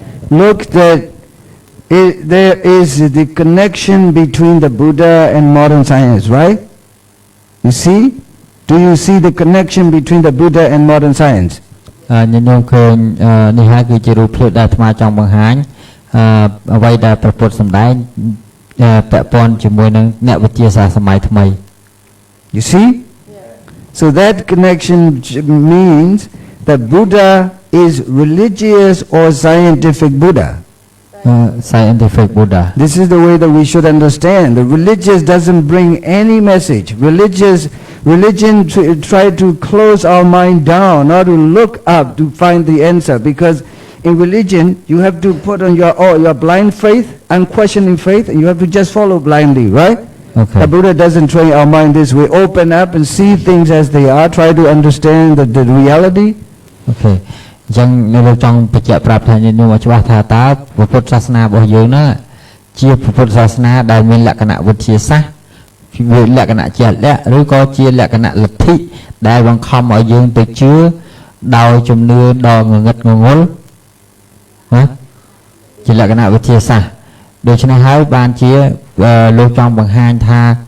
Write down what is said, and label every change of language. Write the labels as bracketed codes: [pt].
[en] Look that there is the connection between the Buddha and modern science, right? You see? Do you see the connection between the Buddha and modern science? [km] ញញោមឃើញនេះហើយគឺជារូបភាពដែលអាត្មាចង់បង្ហាញអ្វីដែលព្រះពុទ្ធសម្ដែងពាក់ព័ន្ធជាមួយនឹងអ្នកវិទ្យាសាស្ត្រសម័យថ្មី [en] You see? So that connection means that Buddha is religious or scientific Buddha. Scientific Buddha. This is the way that we should understand. The religious doesn't bring any message. Religion try to close our mind down, not to look up to find the answer. Because in religion, you have to put on your blind faith, unquestioning faith, and you have to just follow blindly, right? Okay. The Buddha doesn't train our mind this way. Open up and see things as they are. Try to understand the reality. Okay. [km] អញ្ចឹងលោកចង់បញ្ជាក់ប្រាប់ថាញោមឲ្យច្បាស់ថាតើពុទ្ធសាសនារបស់យើងណាជាពុទ្ធសាសនាដែលមានលក្ខណៈវិទ្យាសាស្ត្រវាលក្ខណៈជាក់លាក់ឬក៏ជាលក្ខណៈលទ្ធិដែលបង្ខំឲ្យយើងទៅជឿដោយជំនឿដ៏ងងឹតងងល់ណាជាលក្ខណៈវិទ្យាសាស្ត្រដូច្នេះហើយបានជាលោកចង់បង្ហាញថា